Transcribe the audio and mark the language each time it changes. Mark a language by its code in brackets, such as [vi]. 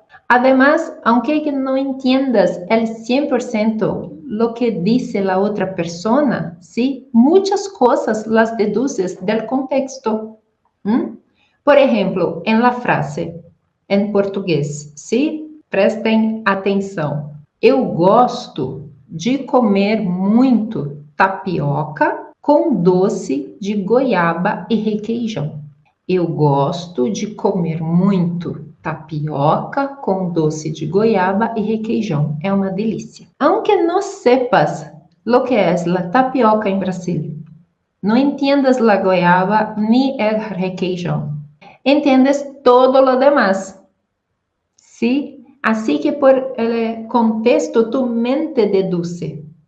[es] Además, aunque no entiendas el 100% lo que dice la otra persona, ¿sí? Muchas cosas las deduces del contexto. Por ejemplo, en la frase, en português, ¿sí? [pt] Prestem atenção. Eu gosto de comer muito tapioca com doce de goiaba e requeijão. Eu gosto de comer muito tapioca com doce de goiaba y requeijão. É uma delícia. [es] Aunque no sepas lo que es la tapioca en Brasil, no entiendas la goiaba ni el requeijão, entiendes todo lo demás. ¿Sí? Así que por el contexto tu mente deduce.